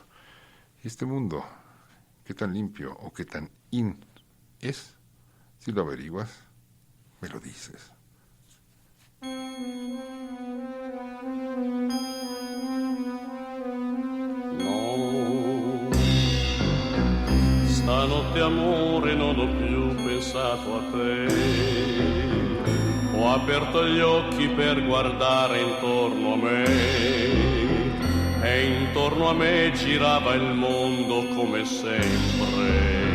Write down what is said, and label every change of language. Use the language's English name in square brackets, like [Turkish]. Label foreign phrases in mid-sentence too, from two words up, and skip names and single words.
[Spanish] ¿Y este mundo qué tan limpio o qué tan in es? Si lo averiguas, me lo dices. [Italian] No, stanotte amore non ho più pensato a te. Ho aperto gli occhi per guardare intorno a me e intorno a me girava il mondo come sempre.